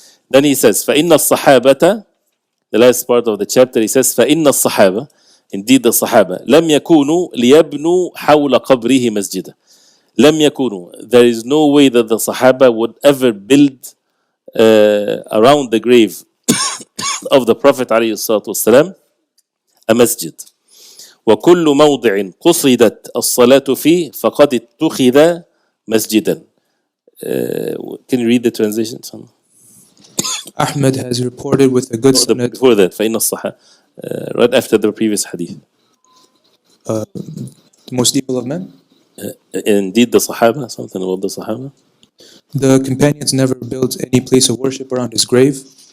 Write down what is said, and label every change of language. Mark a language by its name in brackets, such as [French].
[English] Then he says [Arabic] فإن الصحابة, [English] the last part of the chapter, he says فإن الصحابة, indeed the Sahaba, [Arabic] لم يكونوا ليبنوا حول قبره مسجدا. لم يكونوا, [English] there is no way that the Sahaba would ever build around the grave of the Prophet عليه الصلاة والسلام a masjid. [Arabic] وكل موضع قصدت الصلاة فيه فقد اتخذ مسجدا. [English] Can you read the translation? Ahmed has reported with a good sanad. Before that, [Arabic] فإن الصحابة, [English] right after the previous hadith. The most evil of men? Indeed the Sahaba, something about the Sahaba. The companions never built any place of worship around his grave.